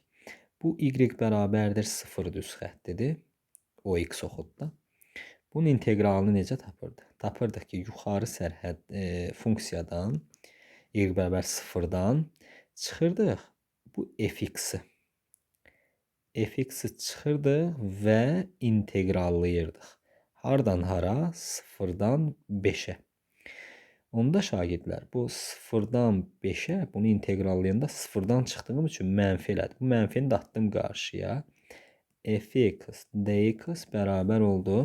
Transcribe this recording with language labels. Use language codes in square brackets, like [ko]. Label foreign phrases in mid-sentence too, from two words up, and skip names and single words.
[az] Bu y bərabərdir 0 düz xəttidir. O x oxudda. Bunun integralını necə tapırdıq? Tapırdıq ki, yuxarı sərhəd funksiyadan y bərabər 0-dan çıxırdıq bu fx-i. fx-i çıxırdıq və integrallayırdıq. Hardan hara? 0-dan 5-ə. Onda şagirdlər, bu 0-dan 5-ə bunu integrallayanda 0-dan çıxdığım üçün mənfi elədi. Bu mənfini də atdım qarşıya. Fx dx bərabər oldu.